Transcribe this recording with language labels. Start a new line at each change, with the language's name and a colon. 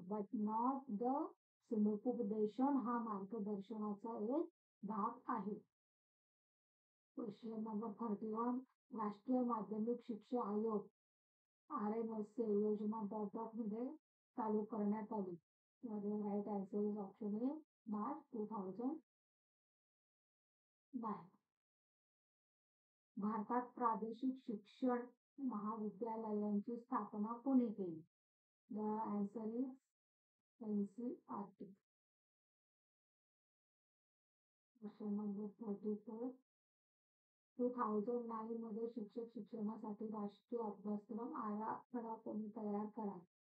English: but not the
Marathi: समुपदेशन हा मार्गदर्शनाचा एक भाग आहे. क्वेश्चन नंबर 31 राष्ट्रीय माध्यमिक शिक्षा आयोग RMSC योजना मध्ये चालू करण्यात आली.
English: Right answer is option A March 2009.
Marathi: भारतात प्रादेशिक शिक्षण महाविद्यालयांची स्थापना कोणी केली?
English: The answer is NCERT.
Marathi: Question number 34 2009 मध्ये शिक्षक शिक्षणासाठी राष्ट्रीय अभ्यासक्रम आराखडा कोणी तयार करा?